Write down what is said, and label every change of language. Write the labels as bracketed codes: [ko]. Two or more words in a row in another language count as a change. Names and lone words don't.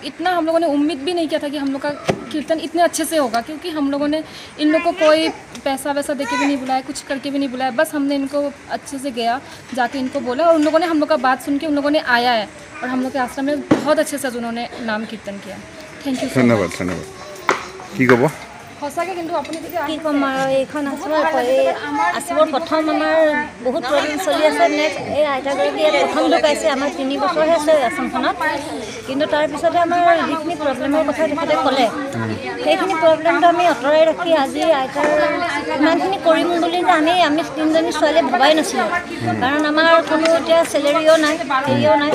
[hi] इतना हम लोगों ने उम्मीद भी नहीं किया था कि हम लोग का कीर्तन इतने अच्छे से होगा, क्योंकि हम लोगों ने इन लोग को कोई पैसा वैसा दे के भी नहीं बुलाया, कुछ करके भी नहीं बुलाया, बस हमने इनको अच्छे से गया जाके इनको बोला और उन लोगों ने हम लोग का बात सुन के उन लोगों ने आया है और हम लोग के आश्रम में बहुत अच्छे से उन्होंने नाम कीर्तन किया। [en] thank you. [hi] धन्यवाद धन्यवाद। [as] কি ক'ব? সঁচাকৈ কিন্তু আপুনি যদি কি ক'ম আৰু এইখন আশ্ৰমৰ প্ৰথম আমাৰ বহুত প্ৰব্লেম চলি আছে। নেক্সট এই আইতাগৰাকীয়ে প্ৰথম ঢুকাইছে, আমাৰ 3 বছৰহে আছে আশ্ৰমখনত, কিন্তু তাৰপিছতে আমাৰ যিখিনি প্ৰব্লেমৰ কথা তেখেতে ক'লে সেইখিনি প্ৰব্লেমটো আমি আঁতৰাই ৰাখি আজি আইতাৰ ইমানখিনি কৰিম বুলি যে আমি তিনিজনী ছোৱালীয়ে ভবাই নাছিলোঁ, কাৰণ আমাৰ কোনো এতিয়া চেলেৰিও নাই হেৰিও নাই।